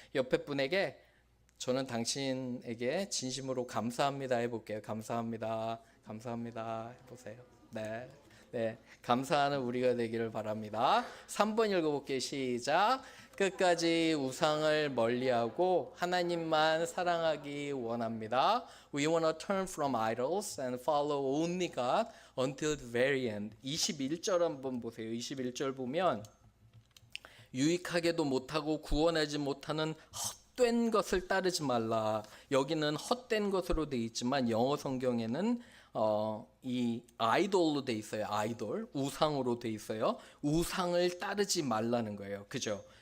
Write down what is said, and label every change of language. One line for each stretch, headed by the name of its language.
Korean: 옆에 분에게 저는 당신에게 진심으로 감사합니다 해볼게요. 감사합니다. 감사합니다 해보세요. 네. 네, 감사하는 우리가 되기를 바랍니다. 3번 읽어볼게요. 시작. 끝까지 우상을 멀리하고 하나님만 사랑하기 원합니다.
English: We want to turn from idols and follow only God until the very end.
Korean: 21절 한번 보세요. 21절 보면 유익하게도 못하고 구원하지 못하는 헛된 것을 따르지 말라. 여기는 헛된 것으로 되어 있지만 영어 성경에는 이 아이돌로 돼 있어요. 아이돌, 우상으로 돼 있어요. 우상을 따르지 말라는 거예요. 그죠?